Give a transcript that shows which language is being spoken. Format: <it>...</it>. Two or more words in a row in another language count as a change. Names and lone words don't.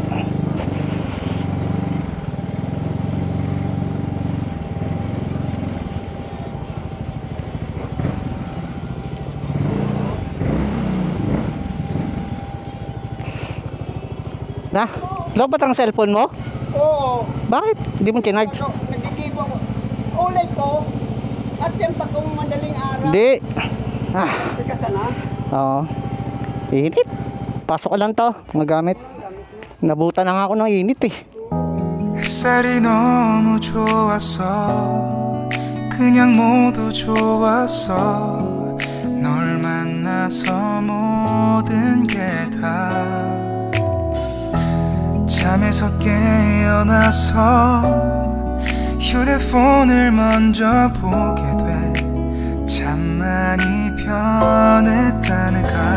<tl>Na, lobat ang cellphone mo? Oo. Bakit? Hindi mo kinarge? Nagkikibo ako. Ulay ko. At yan pa kung madaling araw. Hindi. Ah, Teka sana. oo. Init. Pasok ko lang to, magamit. Nabutan na nga ako ng init eh.</tl> <ko>햇살이 너무 좋았어 그냥 모두 좋았어 널 만나서 모든 게 다 잠에서 깨어나서 휴대폰을 먼저 보게 돼 참 많이 변했다는가</ko>